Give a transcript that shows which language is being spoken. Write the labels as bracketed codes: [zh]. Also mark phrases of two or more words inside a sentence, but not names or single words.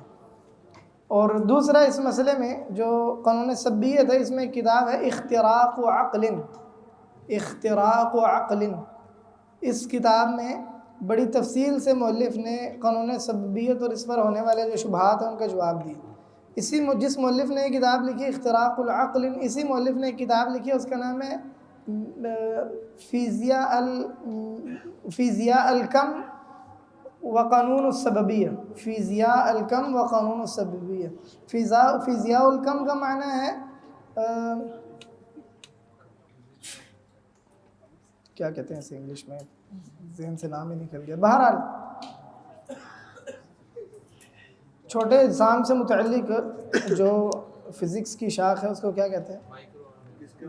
[ur] اور دوسرا اس مسئلے میں جو قانون سبیت ہے، اس میں ایک کتاب ہے اختراق عقل، اختراق عقل۔ اس کتاب میں بڑی تفصیل سے مؤلف نے قانون سبیت اور اس پر ہونے والے جو شبہات ہیں ان کا جواب دیا۔ جس مؤلف نے یہ کتاب لکھی اختراق العقل، اسی مؤلف نے ایک کتاب لکھی ہے، اس کا نام ہے فیزیاء الکم وقانون السببیہ، فیزیاء الکم وقانون السببیہ۔ فیزیاء الکم کا معنی ہے کیا کہتے ہیں اسے انگلش میں، ذہن سے نام ہی نکل گیا۔ بہرحال چھوٹے اجسام سے متعلق جو فزکس کی شاخ ہے اس کو کیا کہتے ہیں؟